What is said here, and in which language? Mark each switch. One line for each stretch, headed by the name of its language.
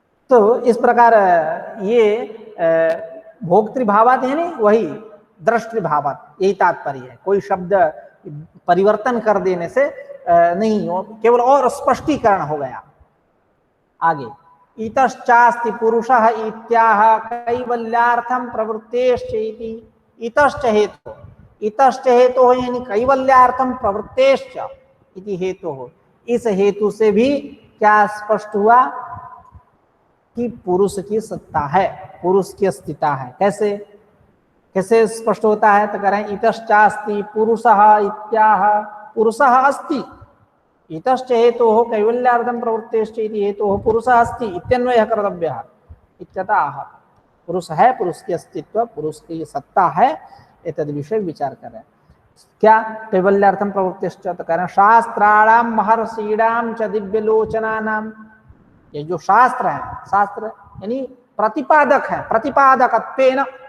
Hindi: तो इस प्रकार ये भोक्तृभावात् है नहीं, वही दृष्टिभावात्, यही तात्पर्य है। कोई शब्द परिवर्तन कर देने से नहीं हो, केवल और स्पष्टीकरण हो गया।
Sanskrit: आगे इतश्चास्ति पुरुषः इत्याह कैवल्यार्थम प्रवृत्तेश्च इति।
Hindi: इतश्च हेतु, इतश्च हेतु हो यानी
Sanskrit: कैवल्यार्थम प्रवृत्तेश्च इति
Hindi: हेतु हो। इस हेतु से भी क्या स्पष्ट हुआ कि पुरुष की सत्ता है, पुरुष की अस्तित्व है। कैसे कैसे स्पष्ट होता है? तो कह रहे हैं
Sanskrit: इतश्चास्ति पुरुषः इत्याह, पुरुषः अस्ति। इतश्च हेतु हो कैवल्यार्थम प्रवृत्तेश्च इति हेतु हो पुरुषः अस्ति इत्यन्वयः कर्तव्यः इत्यतः।
Hindi: पुरुष है, पुरुष की अस्तित्व, पुरुष की सत्ता है, एतद् विषय विचार कर रहे हैं। क्या?
Sanskrit: कैवल्यार्थम प्रवृत्तेश्च,
Hindi: तो कह रहे हैं
Sanskrit: शास्त्राणाम महर्षीणाम च दिव्यलोचनानाम।
Hindi: ये जो शास्त्र है, शास्त्र यानी प्रतिपादक है, प्रतिपादकत्वेन